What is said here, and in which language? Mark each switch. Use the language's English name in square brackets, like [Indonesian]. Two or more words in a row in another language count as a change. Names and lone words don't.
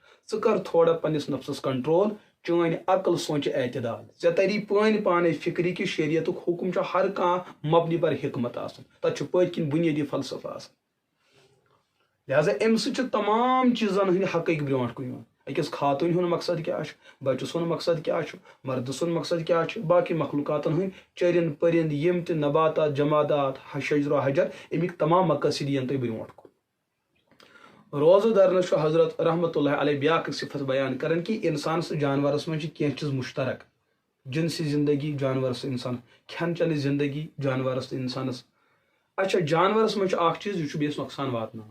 [Kashmiri] ژٕ کر تھوڑا پننس نفسس کنٹرول، چٲنۍ عقل سونٛچہِ اعتدال، ژےٚ تری پٲنۍ پانے فکرِ کہِ شریعتُک حُکم چھُ ہر کانٛہہ مبنی پر حکمت آسان، تتھ چھُ پٔتۍ کِنۍ بُنیٲدی فلسفہٕ آسان. لہذا امہِ سۭتۍ چھِ تمام چیٖزن ہٕنٛدۍ حقٲیق برونٛٹھ کُن یِوان. أکِس خاتوٗنہِ ہُنٛد مقصد کیاہ چھُ، بچہِ سُنٛد مقصد کیاہ چھُ، مردٕ سُنٛد مقصد کیاہ چھُ، باقٕے مخلوقاتن ہٕنٛدۍ چرِند پٔرِند یِم تہِ نباتات جمادات شجر و حجر، امیِکۍ تمام مقٲصد یِن تۄہہِ برونٛٹھ کُن. روزٕ درنس چھُ حضرت [Arabic] رحمۃ اللہ علیہ [Kashmiri] بیاکھ صفت بیان کران کہِ انسانس تہٕ جانورس منٛز چھِ کینٛہہ چیٖز مشترک. جنسی زندگی جانورس تہٕ انسان، کھٮ۪ن چٮ۪نٕچ زندگی جانورس تہٕ انسانس. اچھا جانورس منٛز چھُ اکھ چیٖز، یہِ چھُ بیٚیِس نۄقصان واتناوان.